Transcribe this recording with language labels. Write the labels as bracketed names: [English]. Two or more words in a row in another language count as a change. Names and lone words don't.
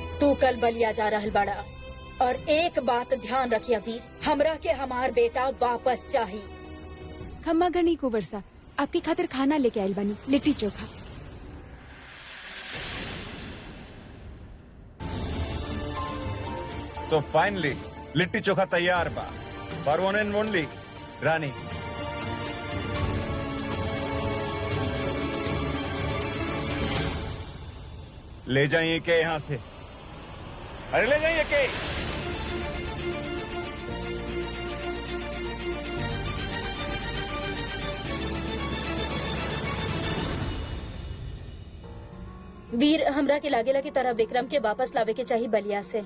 [Bhojpuri] तू कल बलिया जा रहल बड़ा और एक बात ध्यान रखिया वीर, हमरा के हमार बेटा वापस चाहिए। [Rajasthani] खम्मा घनी [Bhojpuri] कुंवर सा, आपकी खातिर खाना लेके आयल बानी, लिट्टी चोखा। [English] so finally लिट्टी चोखा [Bhojpuri] तैयार बा [English] for one and only रानी। [Bhojpuri] ले जाइए के यहाँ से, अरे ले जाइए के। वीर, हमरा के लागेला की तरह विक्रम के वापस लावे के चाहिए बलिया से।